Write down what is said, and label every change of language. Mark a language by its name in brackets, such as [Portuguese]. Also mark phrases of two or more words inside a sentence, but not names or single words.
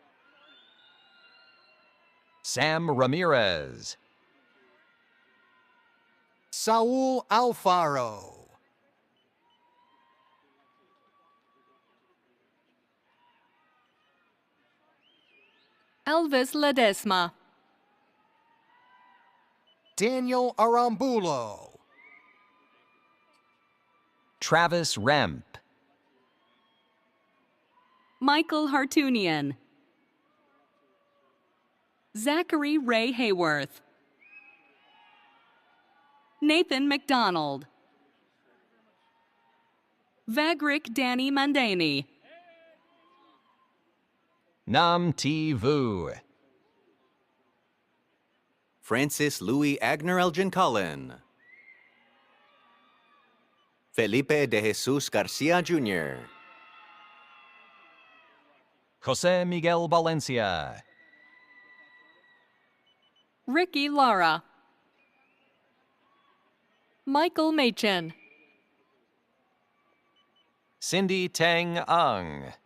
[English] Sam Ramirez. Saul Alfaro. Elvis Ledesma. Daniel Arambulo. Travis Remp. Michael Hartunian. Zachary Ray Hayworth. Nathan McDonald. Vagric Danny Mandani. Nam Ti Vu. Francis Louis Agner Elgin Collin. Felipe de Jesus Garcia Jr. Jose Miguel Valencia. Ricky Lara. Michael Machin. Cindy Tang Ang.